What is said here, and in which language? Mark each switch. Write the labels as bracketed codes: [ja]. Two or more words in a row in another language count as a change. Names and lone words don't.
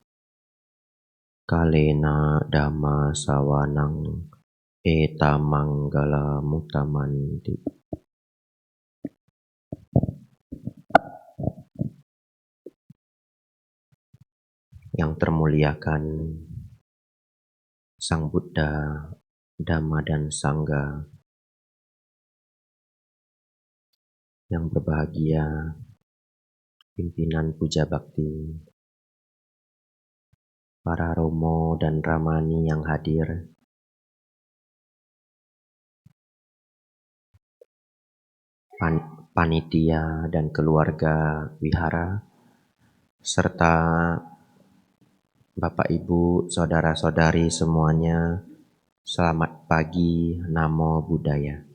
[pi] Kalena dhamma sawanang eta manggala mutamanti. [id] Yang termuliakan Sang Buddha, Dhamma dan Sangha, yang berbahagia pimpinan Puja Bakti, para romo dan ramani yang hadir, panitia dan keluarga wihara, serta Bapak Ibu, saudara-saudari semuanya, selamat pagi, [pi] Namo Buddhaya.